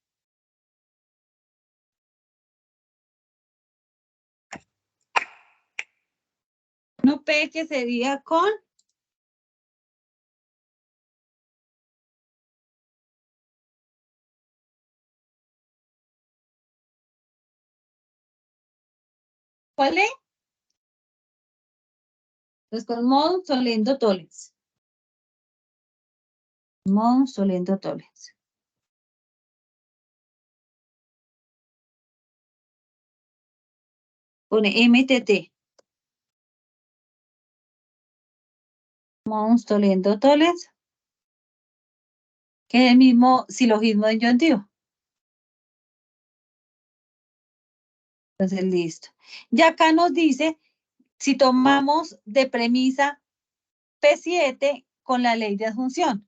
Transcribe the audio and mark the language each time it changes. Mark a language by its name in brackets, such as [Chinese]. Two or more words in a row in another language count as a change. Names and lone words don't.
[Spanish] No P que sería con ¿cuál es? Entonces con [Latin] modus tollendo tollens. Modus tollendo tollens. [Spanish] Pone MTT. [Latin] Modus tollendo tollens. [Spanish] Que es el mismo silogismo de injuntivo. Entonces, listo. Y acá nos dice si tomamos de premisa P7 con la ley de adjunción.